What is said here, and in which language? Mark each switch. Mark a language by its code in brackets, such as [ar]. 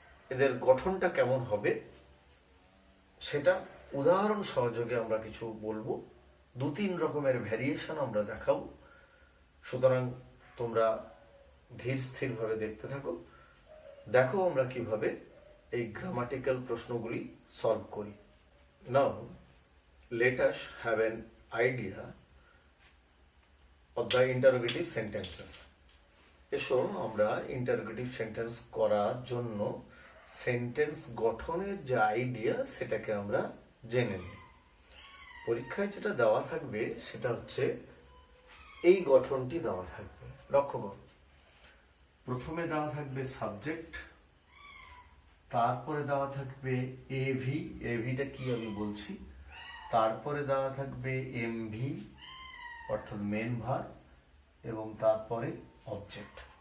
[bn] এদের গঠনটা কেমন হবে সেটা উদাহরণ সহযোগে আমরা কিছু বলবো। দু তিন রকমের ভ্যারিয়েশন আমরা দেখাবো। সুতরাং তোমরা ধীর স্থির ভাবে দেখতে থাকো, দেখো আমরা কিভাবে এই গ্রামাটিক্যাল প্রশ্নগুলি সলভ করি। [en] Now let us have an idea of the interrogative sentences. [bn] এসো আমরা ইন্টারোগেটিভ সেন্টেন্স করার জন্য সেন্টেন্স গঠনের যে আইডিয়া সেটাকে আমরা জেনে নিই। পরীক্ষায় যেটা দেওয়া থাকবে সেটা হচ্ছে এই গঠনটি দেওয়া থাকবে। লক্ষ্য করো, প্রথমে দেওয়া থাকবে সাবজেক্ট, তারপরে দেওয়া থাকবে এভি, এভিটা কি আমি বলছি, তারপরে দেওয়া থাকবে এমভি অর্থাৎ মেন ভার্ব, এবং তারপরে অবজেক্ট।